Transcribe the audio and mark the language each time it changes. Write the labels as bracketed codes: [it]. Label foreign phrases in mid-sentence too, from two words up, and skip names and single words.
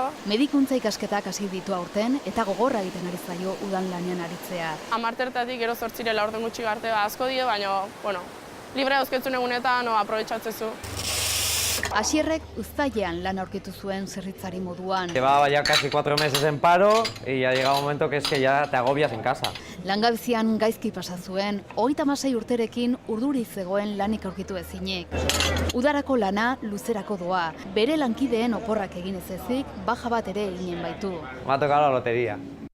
[eu] Medikuntza ikasketak hasi ditu aurten eta gogorra egiten ari zaio udan lanean aritzea. 10 gero 8 laurden gutxi arte asko die, baina, libre dauzketzun egunetan aprobetxatzezu. Asierrek uztailean lan aurkitu zuen zerritzari moduan. [es] Llevaba ya casi 4 meses en paro y ya llega un momento que es que ya te agobias en casa. [eu] Langabezian gaizki pasa zuen, 36 urterekin urduri zegoen lanik aurkitu ezinik. Udarako lana luzerako doa, bere lankideen oporrak egin ez ezik, baja bat ere eginen baitu. [es] Me ha tocado la lotería.